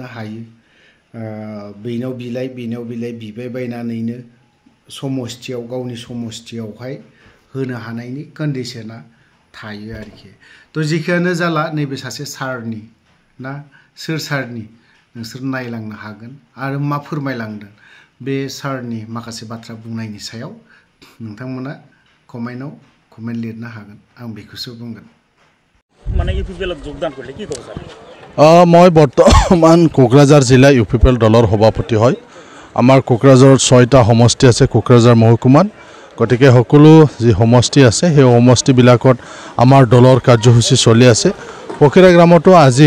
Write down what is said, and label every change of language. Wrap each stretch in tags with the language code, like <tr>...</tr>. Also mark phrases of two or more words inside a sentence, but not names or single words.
<brx>हायो बेनाव बिलाइ बिबाय बायनानैनो समस्थियाव गावनि समस्थियावहाय होनो हानायनि कन्डिशना थायो आरोखि थ' जेखियानो जाला नैबे सासे सारनि ना सोर सारनि नोंसोर नायलांनो हागोन आरो मा फोरमायलांदों बे सारनि माखासे बाथ्रा बुंनायनि सायाव नोंथांमोना कमेन्ट लिरनो हागोन आं बेखौसो बुंगोन</brx> <as>মানে UPPL-ত যোগদান কৰিলে কি ক'ব স্যাৰ মই বৰ্তমান কোকৰাঝাৰ জিলা UPPL দলৰ সভাপতি হয় আমাৰ কোকৰাঝাৰত 6টা সমষ্টি আছে কোকৰাঝাৰ মহকুমাত গতিকে সকলো যি সমষ্টি আছে সেই সমষ্টিবিলাকত আমাৰ দলৰ কাৰ্যসূচী চলি আছে পকিৰা গ্ৰামতো আজি</as>